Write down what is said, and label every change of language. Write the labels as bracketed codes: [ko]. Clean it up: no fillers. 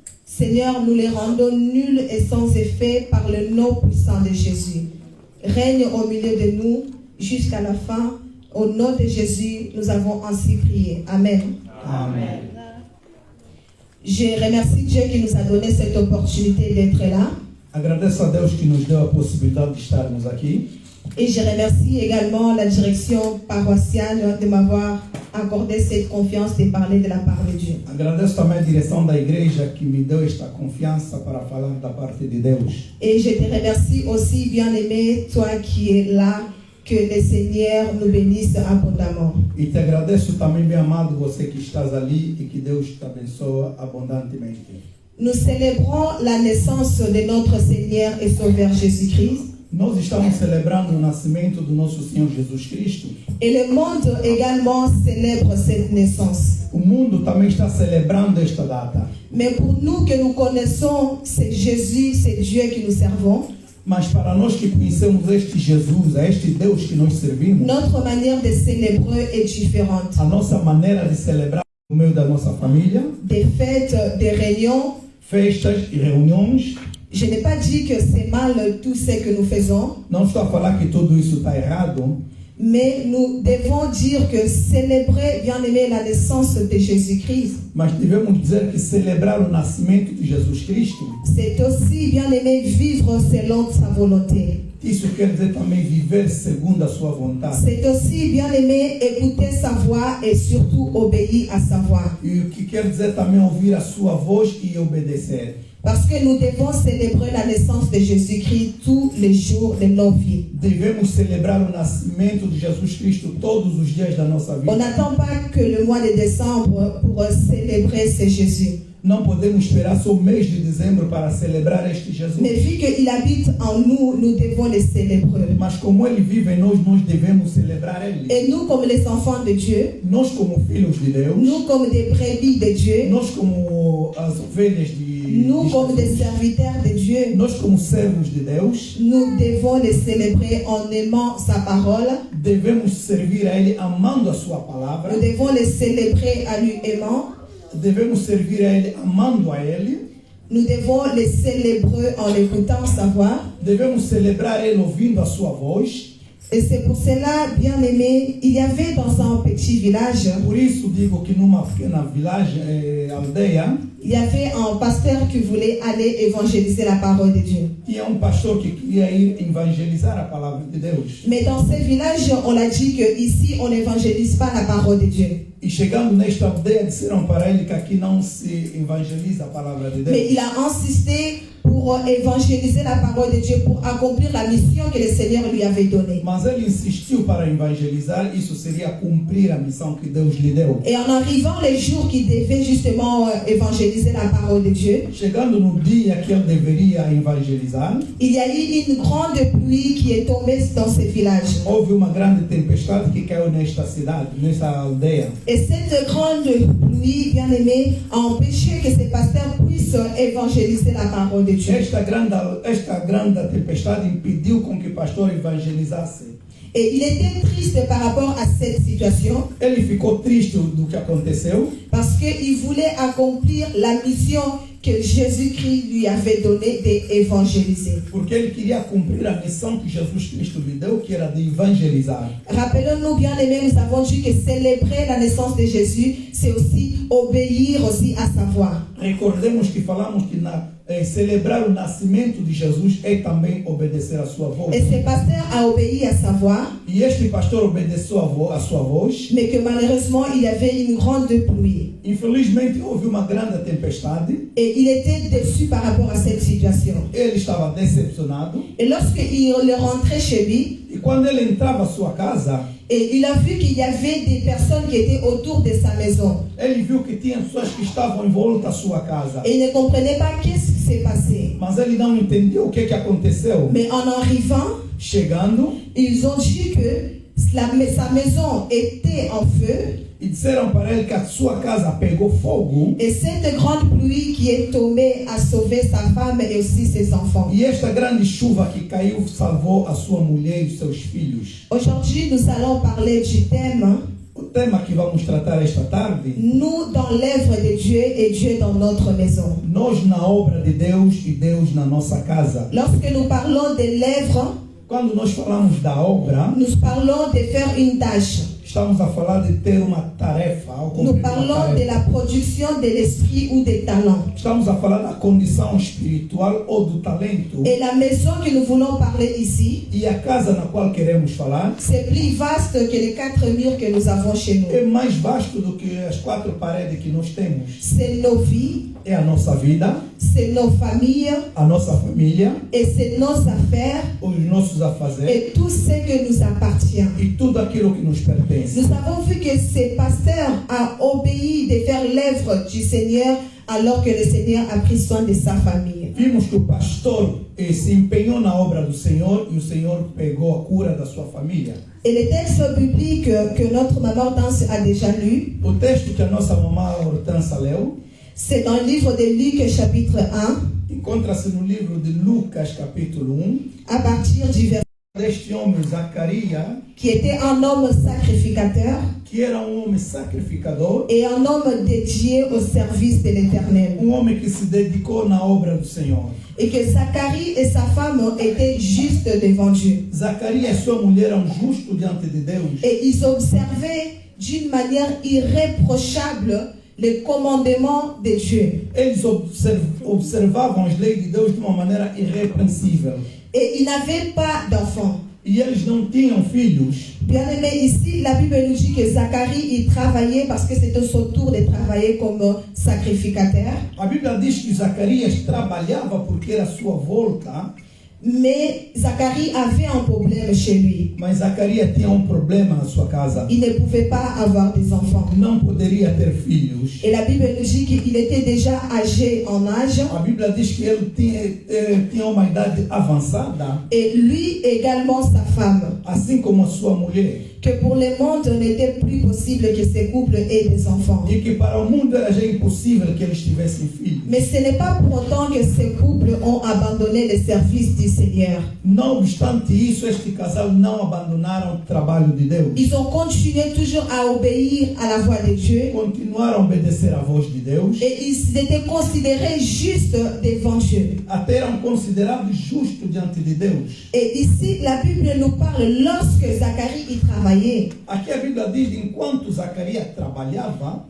[fr] Seigneur, nous les rendons nuls et sans effet par le nom puissant de Jésus. Règne au milieu de nous jusqu'à la fin. Au nom de Jésus, nous avons ainsi prié. Amen. Amen. Je remercie Dieu qui nous a donné cette opportunité d'être là. [pt] Agradeço a Deus que nos deu a possibilidade de estarmos aqui. [fr] Et je remercie également la direction paroissiale de m'avoir accordé cette confiance de parler de la part de Dieu. [pt] Agradeço também a direção da igreja que me deu esta confiança para falar da parte de Deus. [fr] Et je te remercie aussi, bien-aimé, toi qui es là, que le Seigneur nous bénisse abondamment. [pt] E te agradeço também, bem amado, você que estás ali e que Deus te abençoe abundantemente. [fr] Nous célébrons la naissance de notre Seigneur et Sauveur Jésus-Christ. [pt] Nós estamos celebrando o nascimento do nosso Senhor Jesus Cristo. [fr] Et le monde également célèbre cette naissance. [pt] O mundo também está celebrando esta data. [fr] Mais pour nous que nous connaissons, c'est Jésus, c'est Dieu que nous servons. [pt] Mas para nós que conhecemos este Jesus, a este Deus que nós servimos, [fr] Notre manière de célébrer est différente. [pt] a nossa maneira de celebrar no meio da nossa família, [fr] Des fêtes, des réunions. [pt] festas e reuniões. [fr] Je n'ai pas dit que c'est mal tout ce que nous faisons, [pt] Não estou a falar que tudo isso está errado, [fr] mais nous devons dire que célébrer, bien aimé, la naissance de Jésus-Christ, [pt] mas devemos dizer que celebrar o nascimento de Jesus Cristo, [fr] c'est aussi, bien aimé, vivre selon sa volonté. [pt] isso quer dizer também viver segundo a sua vontade. [fr] C'est aussi, bien aimé, écouter sa voix et surtout obéir à sa voix. [pt] E o que quer dizer também ouvir a sua voz e obedecer. [fr] Parce que nous devons célébrer la naissance de Jésus-Christ tous les jours de nos vies. [pt] Devemos celebrar o nascimento de Jesus Cristo todos os dias da nossa [fr] On [pt] vida. [fr] n'attend pas que le mois de décembre pour célébrer ce Jésus. [pt] Não podemos esperar só o mês de dezembro para celebrar este Jesus. [fr] Mais vu qu'il habite en nous, nous devons le célébrer. [pt] Mas como Ele vive em nós, nós devemos celebrar Ele. [fr] Et nous, comme les enfants de Dieu, [pt] Nós como filhos de Deus, [fr] nous, comme des brebis de Dieu, [pt] nós como as ovelhas de [fr] nous, comme des serviteurs de Dieu, [pt] nós como servos de Deus, [fr] nous devons le célébrer en aimant sa parole. [pt] devemos servir a Ele amando a sua palavra, [fr] Nous devons le célébrer en lui aimant. [pt] devemos servir a Ele amando a Ele, [fr] Nous devons le célébrer en écoutant sa voix. [pt] devemos celebrar Ele ouvindo a sua voz. [fr] Et c'est pour cela, bien aimé, il y avait dans un petit village, [pt] Por isso digo que numa pequena aldeia, [fr] il y avait un pasteur qui voulait aller évangéliser la parole de Dieu. [pt] tinha pastor que queria ir evangelizar a palavra de Deus. [fr] Mais dans ce village, on a dit qu'ici, on n'évangélise pas la parole de Dieu. [pt] E chegando nesta aldeia, disseram para ele que aqui não se evangeliza a palavra de Deus. [fr] Mais il a insisté pour évangéliser la parole de Dieu, pour accomplir la mission que le Seigneur lui avait donnée. [pt] Mas ele insistiu para evangelizar, isso seria cumprir a missão que Deus lhe deu. [fr] Et en arrivant les jours qu'il devait justement évangéliser la parole de Dieu, [pt] Chegando no dia que ele deveria evangelizar, [fr] il y a eu une grande pluie qui est tombée dans ce village. [pt] houve uma grande tempestade que caiu nesta cidade, nesta aldeia. [fr] Et cette grande pluie, bien aimé, a empêché que ce pasteur puisse évangéliser la parole de Dieu. [pt] Esta grande tempestade impediu com que o pastor evangelizasse. [fr] Et il était triste par rapport à cette situation [pt] Ele ficou triste do que aconteceu, [fr] parce qu'il voulait accomplir la mission que Jésus-Christ lui avait donnée d'évangéliser. [pt] porque ele queria cumprir a missão que Jesus Cristo lhe deu, que era de evangelizar. [fr] Rappelons-nous, bien aimés, nous avons dit que célébrer la naissance de Jésus, c'est aussi obéir aussi à sa voix. [pt] Recordemos que falamos que celebrar o nascimento de Jesus é também obedecer a sua voz. [fr] Et ce pasteur a obéi à sa voix, [pt] E este pastor obedeceu a sua voz. [fr] mais que malheureusement, il y avait une grande pluie. [pt] Infelizmente houve uma grande tempestade. [fr] Et il était déçu par rapport à cette situation. [pt] Ele estava decepcionado. [fr] Et lorsqu'il rentrait chez lui, [pt] E quando ele entrava à sua casa, [fr] Et il a vu qu'il y avait des personnes qui étaient autour de sa maison. [pt] Ele viu que tinha pessoas que estavam em volta da sua casa. [fr] Et il ne comprenait pas qu'est-ce qui s'est passé. [pt] Mas ele não entendeu o que aconteceu. [fr] Mais en arrivant, [pt] Chegando, [fr] ils ont dit que sa maison était en feu. [pt] e disseram para ele que a sua casa pegou fogo. [fr] Et cette grande pluie qui est tombée a sauvé sa femme et aussi ses enfants. [pt] E esta grande chuva que caiu salvou a sua mulher e seus filhos. [fr] Aujourd'hui, nous allons parler du thème [pt] O tema que vamos tratar esta tarde, [fr] nous dans l'œuvre de Dieu et Dieu dans notre maison. [pt] nós na obra de Deus e Deus na nossa casa. [fr] Lorsque nous parlons de l'œuvre, [pt] Quando nós falamos da obra, [fr] nous parlons de faire une tâche. [pt] estamos a falar de ter uma tarefa, ou [fr] Nous [pt] cumprir uma [fr] parlons de [pt] tarefa. [fr] la production de l'esprit ou des talents. [pt] Estamos a falar da condição espiritual ou do talento. [fr] Et la maison que nous voulons parler ici, [pt] E a casa na qual queremos falar [fr] c'est plus vaste que les 4 murs que nous avons chez nous. [pt] é mais vasto do que as 4 paredes que nós temos. [fr] C'est nos vies, [pt] É a nossa vida, [fr] c'est nos familles [pt] a nossa família, [fr] et c'est nos affaires [pt] os nossos afazeres [fr] et tout ce que nous appartient. [pt] e tudo aquilo que nos pertence. [fr] Nous avons vu que ce pasteur a obéi de faire l'œuvre du Seigneur alors que le Seigneur a pris soin de sa famille. [pt] Vimos que o pastor se empenhou na obra do Senhor e o Senhor pegou a cura da sua família. [fr] Et le texte biblique que notre maman Hortense a déjà lu, [pt] O texto que a nossa mamã Hortensa leu [fr] c'est dans le livre de Luc chapitre 1, [pt] encontra-se no livro de Lucas capítulo 1, [fr] à partir du verset, [pt] deste homem Zacarias, [fr] qui était un homme sacrificateur [pt] que era homem sacrificador, [fr] et un homme dédié au service de l'Éternel. [pt] homem que se dedicou na obra do Senhor. [fr] Et que Zacharie et sa femme étaient justes devant Dieu. [pt] Zacarias e sua mulher eram justos diante de Deus. [fr] Et ils observaient d'une manière irréprochable les commandements de Dieu. [pt] Eles observavam as leis de Deus de uma maneira irrepreensível. [fr] Et ils n'avaient pas d'enfants. [pt] E eles não tinham filhos. [fr] Bien aimé, ici, la Bible nous dit que Zacharie, il travaillait parce que c'était son tour de travailler comme sacrificateur. [pt] A Bíblia diz que Zacarias trabalhava porque era a sua volta, [fr] Mais Zacharie avait un problème chez lui. [pt] mas Zacarias tinha problema na sua casa. [fr] Il ne pouvait pas avoir des enfants. [pt] Não poderia ter filhos. [fr] Et la Bible nous dit qu'il était déjà âgé en âge. [pt] A Bíblia diz que ele tinha uma idade avançada, [fr] Et lui également sa femme. [pt] assim como a sua mulher. [fr] Que pour le monde, n'était plus possible que ces couples aient des enfants. [pt] E que para o mundo era já impossível que eles tivessem filhos. [fr] Mais ce n'est pas pour autant que ces couples ont abandonné le service du Seigneur. [pt] Não obstante isso, este casal não abandonaram o trabalho de Deus. [fr] Ils ont continué toujours à obéir à la voix de Dieu. [pt] Continuaram a obedecer à voz de Deus. [fr] Et ils étaient considérés justes devant Dieu. [pt] Até eram considerados justos diante de Deus. [fr] Et ici, la Bible nous parle lorsque Zacharie y travaillait. [pt] Aqui a Bíblia diz que enquanto Zacarias trabalhava,